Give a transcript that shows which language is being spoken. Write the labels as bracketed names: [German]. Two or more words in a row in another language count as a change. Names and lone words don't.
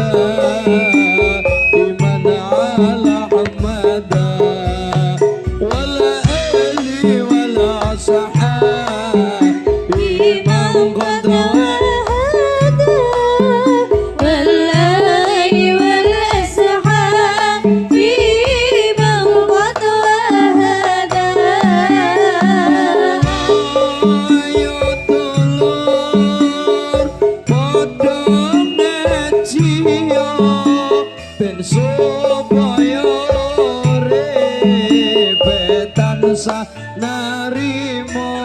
[Arabic] دائما على محمد والآل والأصحاب إيمان قد وحدا والآل والأصحاب إيمان قد وحدا [Javanese] ayo dulur padha ngajiyo ben supaya urip tansah narimo